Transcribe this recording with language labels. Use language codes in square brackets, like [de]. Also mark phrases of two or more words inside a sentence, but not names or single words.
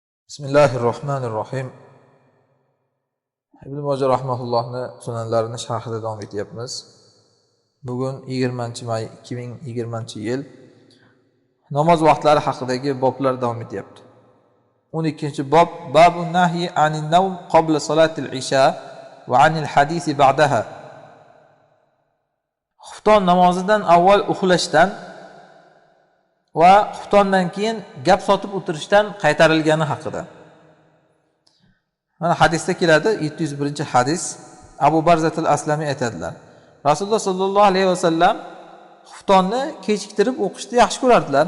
[uz] Bismillahirrohmanirrohim. Ibn Moja rahmatullohni sunanlarini sharhida davom etyapmiz. Bugun 20-may 2020-yil namoz vaqtlari haqidagi boblar davom etyapti. [ar] 12-bob باب النهي عن النوم قبل صلاة العشاء وعن الحديث بعدها. [uz] Xufton namozidan avval uxlashdan va xuftondan keyin gap sotib o'tirishdan qaytarilgani haqida. Mana hadisda keladi, 701-hadis. Abu Barzatul Aslami aytadilar: Rasululloh [ar] صلى الله عليه وسلم [uz] xuftonni kechiktirib o'qishni yaxshi ko'rardilar.